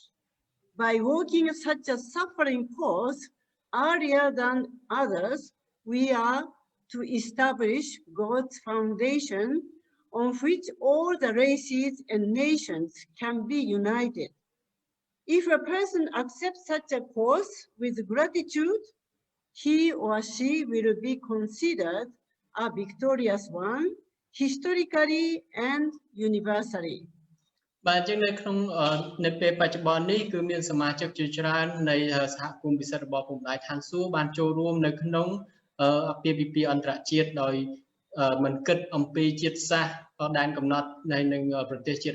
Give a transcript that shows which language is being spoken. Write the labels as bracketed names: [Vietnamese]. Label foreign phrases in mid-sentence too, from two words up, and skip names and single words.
[English] By walking such a suffering course, earlier than others, we are to establish God's foundation on which all the races and nations can be united. If a person accepts such a course with gratitude, he or she will be considered a victorious one, historically and universally. [Khmer] បាទអញ្ចឹងនៅក្នុងនៅពេលបច្ចុប្បន្ននេះគឺមានសមាជិកជាច្រើននៃសហគមន៍ពិសិដ្ឋរបស់ពុំដៃឋានសួគ៌បានចូលរួមនៅក្នុងអាពាហ៍ពិពាហ៍អន្តរជាតិដោយមិនគិតអំពីជាតិសាសន៍ដែនកំណត់នៃនឹងប្រទេសជាតិ